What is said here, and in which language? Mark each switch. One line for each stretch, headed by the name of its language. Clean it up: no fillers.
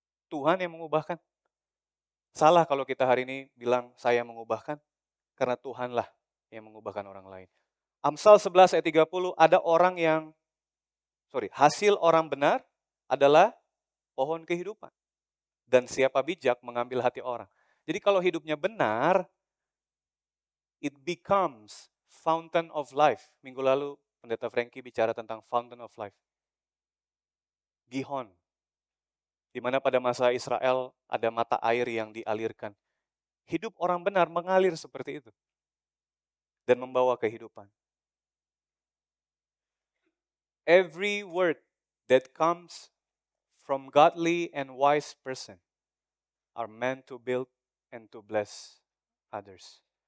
Indonesian: Tuhan yang mengubahkan. Salah kalau kita hari ini bilang saya mengubahkan, karena Tuhanlah yang mengubahkan orang lain. Amsal 11 ayat 30, ada orang yang, hasil orang benar adalah pohon kehidupan. Dan siapa bijak mengambil hati orang. Jadi kalau hidupnya benar,
English: it becomes fountain of life.
Indonesian: Minggu lalu Pendeta Frankie bicara tentang
English: fountain of life.
Indonesian: Gihon. Di mana pada masa Israel ada mata air yang dialirkan. Hidup orang benar mengalir seperti itu. Dan membawa kehidupan.
English: Every word that comes from godly and wise person are meant to build and to bless others.